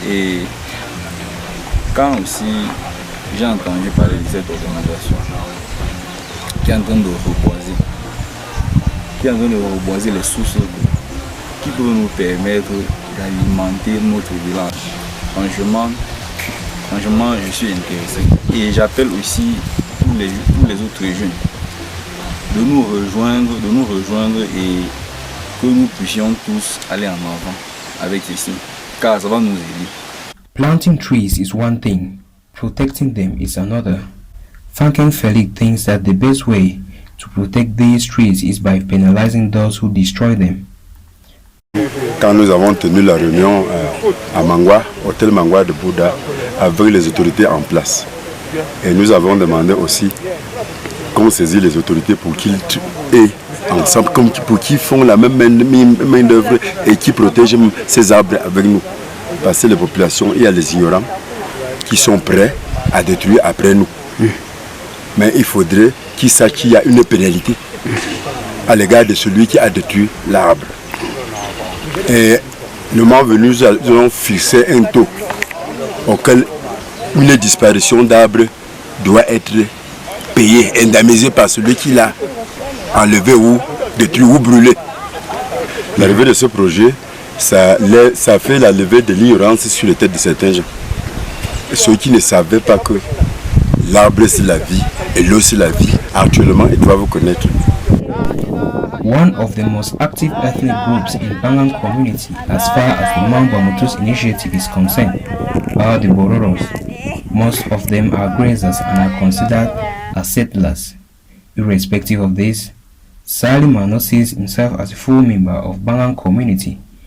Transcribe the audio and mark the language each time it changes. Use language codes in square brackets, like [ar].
[fr] Et quand aussi j'ai entendu parler de cette organisation qui est en train de reboiser les sources d'eau, qui peut nous permettre d'alimenter notre village. Franchement, je suis intéressé. Et j'appelle aussi tous les autres jeunes de nous rejoindre et que nous puissions tous aller en avant avec ceci, car ça va nous aider. [en] Planting trees is one thing, protecting them is another. Franken Felix thinks that the best way to protect these trees is by penalizing those who destroy them. [fr] Quand nous avons tenu la réunion à Mangwa, hôtel Mangwa de Bouddha, avec les autorités en place, et nous avons demandé aussi qu'on saisisse les autorités pour qu'ils aient ensemble, pour qu'ils font la même main d'œuvre et qui protègent ces arbres avec nous. Parce que les populations, il y a les ignorants qui sont prêts à détruire après nous. Mais il faudrait qu'ils sachent qu'il y a une pénalité à l'égard de celui qui a détruit l'arbre. Et le moment venu, nous allons fixer un taux auquel une disparition d'arbres doit être payée, indemnisée par celui qui l'a enlevé ou détruit ou brûlé. L'arrivée de ce projet, ça fait la levée de l'ignorance sur les têtes de certains gens. Et ceux qui ne savaient pas que l'arbre c'est la vie et l'eau c'est la vie, actuellement ils doivent connaître. [en] One of the most active ethnic groups in Bangang community as far as the Mount Bamboutos Initiative is concerned are the Bororos. Most of them are grazers and are considered as settlers. Irrespective of this, Salima sees himself as a full member of Bangang community.